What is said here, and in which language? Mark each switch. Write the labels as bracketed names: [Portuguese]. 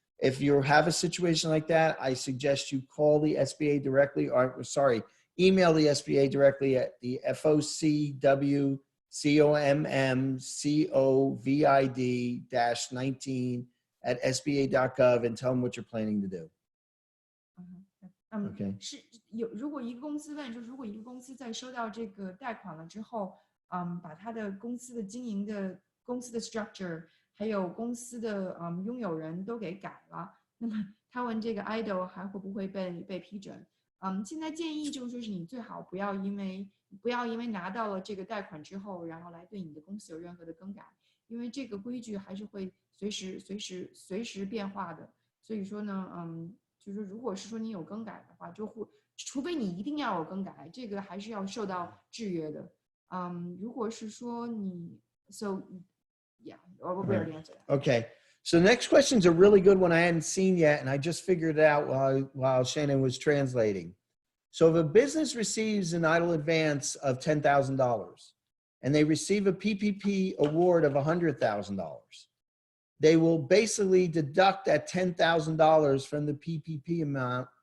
[English] If you have a situation like that, I suggest you call the SBA directly, or sorry, email the SBA directly at the FOCWCOMMCOVID-19 and tell them what you're planning to do. Okay. [Chinese] 是如果一个公司问，就是如果一个公司在收到这个贷款了之后，把他的公司的经营的公司的 structure 还有公司的拥有人都给改了，那么他问这个 EIDL 还会不会被批准？现在建议就是说是你最好不要因为拿到了这个贷款之后，然后来对你的公司有任何的更改，因为这个规矩还是会随时变化的。所以说呢，就是如果是说你有更改的话，除非你一定要有更改，这个还是要受到制约的。如果是说你 [English] so yeah, we'll already answer that. Okay. So the next question is a really good one I hadn't seen yet, and I just figured it out while Shannon was translating. So if a business receives an EIDL advance of $10,000 and they receive a PPP award of $100,000, they will basically deduct that $10,000 from the PPP amount